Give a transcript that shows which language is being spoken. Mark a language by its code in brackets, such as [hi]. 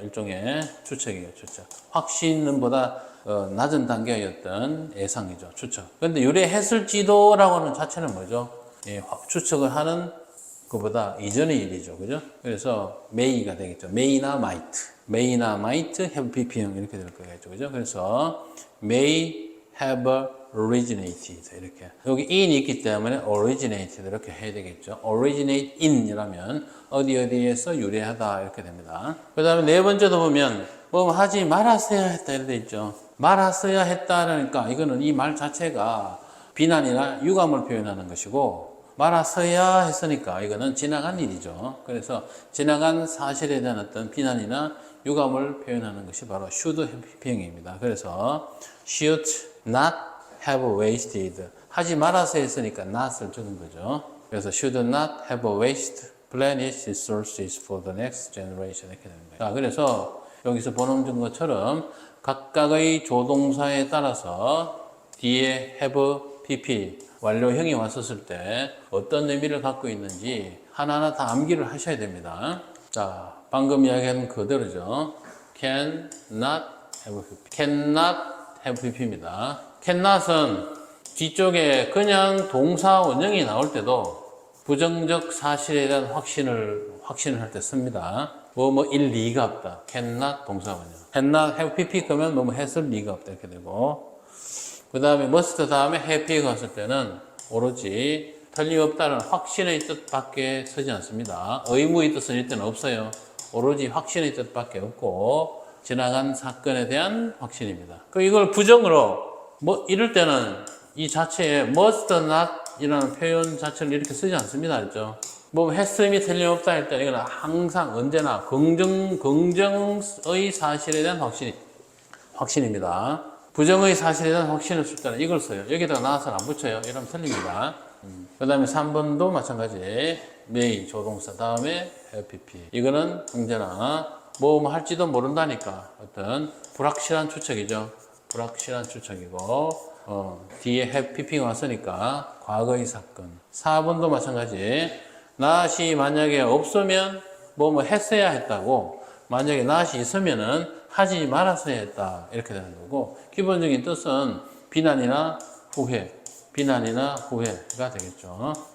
[ko] 일종의 추측이에요. 추측. 확신보다 낮은 단계였던 예상이죠. 추측. 그런데 유래했을지도라고 하는 자체는 뭐죠? 예, 추측을 하는 것보다 이전의 일이죠. 그죠? 그래서 may가 되겠죠. may나 might. [en] may나 might have pp형 [ko] 이렇게 될 거겠죠. 그죠? 그래서 [en] may have originated [ko] 이렇게. 여기 in이 있기 때문에 originated 이렇게 해야 되겠죠. originate in 이라면 어디에서 유래하다 이렇게 됩니다. 그 다음에 네 번째도 보면 뭐 하지 말았어야 했다 이렇게 돼 있죠. 말았어야 했다라니까 이거는 이 말 자체가 비난이나 유감을 표현하는 것이고 말았어야 했으니까 이거는 지나간 일이죠. 그래서 지나간 사실에 대한 어떤 비난이나 유감을 표현하는 것이 바로 should have pp형입니다. 그래서 [en] should not have wasted [ko] 하지 말아서 했으니까 not을 주는 거죠. 그래서 [en] should not have wasted plenty resources for the next generation [ko] 이렇게 됩니다. 자, 그래서 여기서 보는 것처럼 각각의 조동사에 따라서 뒤에 have pp 완료형이 왔었을 때 어떤 의미를 갖고 있는지 하나하나 다 암기를 하셔야 됩니다. 자, 방금 이야기한 그대로죠. [en] can not have pp. cannot have pp입니다. [ko] cannot은 뒤쪽에 그냥 동사 원형이 나올 때도 부정적 사실에 대한 확신을 할 때 씁니다. 일 리가 없다. cannot 동사 원형. [en] cannot have pp [ko] 그러면 했을 리가 없다 이렇게 되고 그 다음에 must 다음에 happy가 왔을 때는 오로지 틀림없다는 확신의 뜻밖에 쓰지 않습니다. 의무의 뜻은 이때는 없어요. 오로지 확신의 뜻밖에 없고 지나간 사건에 대한 확신입니다. 이걸 부정으로 이럴 때는 이 자체에 [en] must not [ko] 이라는 표현 자체를 이렇게 쓰지 않습니다. 알죠? 했음이 틀림없다 할 때는 이건 항상 언제나 긍정의 사실에 대한 확신입니다. 부정의 사실에 대한 확신을 쓸 때는 이걸 써요. 여기다가 나와서 안 붙여요. 이러면 틀립니다. 그 다음에 3번도 마찬가지. [en] may 조동사 다음에 have pp. [ko] 이거는 언제나 할지도 모른다니까 어떤 불확실한 추측이죠. 불확실한 추측이고 뒤에 [en] have pp가 [ko] 왔으니까 과거의 사건. 4번도 마찬가지. not이 만약에 없으면 했어야 했다고 만약에 not이 있으면은 하지 말았어야 했다 이렇게 되는 거고 기본적인 뜻은 비난이나 후회가 되겠죠.